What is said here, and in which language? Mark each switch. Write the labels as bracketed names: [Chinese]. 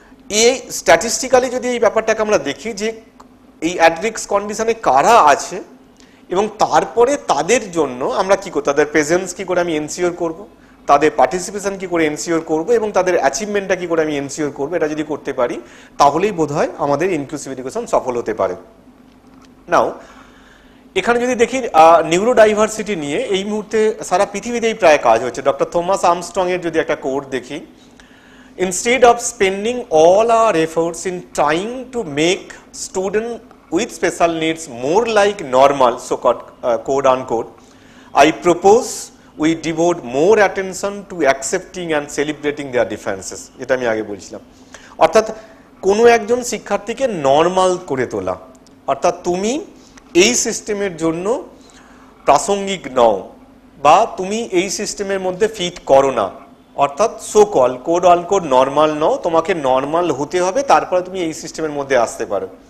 [Bangla] এই স্ট্যাটিস্টিক্যালি যদি এই ব্যাপারটাকে আমরা দেখি যে এই অ্যাট রিস্ক কন্ডিশনে কারা আছে এবং তারপরে তাদের জন্য আমরা কি করব, তাদের প্রেজেন্স কি করে আমি এনসিওর করব, তাদের পার্টিসিপেশন কি করে এনসিওর করব এবং তাদের অ্যাচিভমেন্টটা কি করে আমি এনসিওর করব, এটা যদি করতে পারি তাহলেই বোধহয় আমাদের ইনক্লুসিভ এডুকেশন সফল হতে পারে। নাও এখানে যদি দেখি নিউরোডাইভার্সিটি নিয়ে এই মুহূর্তে সারা পৃথিবীতেই প্রায় কাজ হচ্ছে। ডক্টর থমাস আর্মস্ট্রং এর যদি একটা কোট দেখি, [English] instead of spending all our efforts in trying to make students with special needs more like normal, so called quote unquote, I propose we devote more attention to accepting and celebrating their differences, [Bangla] যেটা আমি আগে বলছিলাম। অর্থাৎ কোনো একজন শিক্ষার্থীকে normal করে তোলা, অর্থাৎ তুমি এই সিস্টেমের জন্য প্রাসঙ্গিক নও বা তুমি এই সিস্টেমের মধ্যে ফিট করো না, অর্থাৎ [English] so call code on code [Bangla] normal নও, তোমাকে নর্মাল হতে হবে তারপরে তুমি এই সিস্টেমের মধ্যে আসতে পারো।